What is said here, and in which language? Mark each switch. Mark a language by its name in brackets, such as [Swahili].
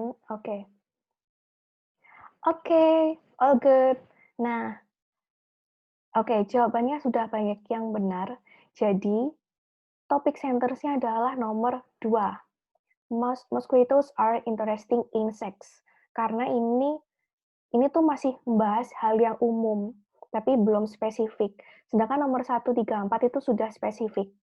[Indonesian] Oke. Oke, all good. Nah, Oke, jawabannya sudah banyak yang benar. Jadi, topik sentence-nya adalah nomor 2. [English] Mosquitoes are interesting insects. [Indonesian] Karena ini tuh masih membahas hal yang umum, tapi belum spesifik. Sedangkan nomor 1, 3, 4 itu sudah spesifik.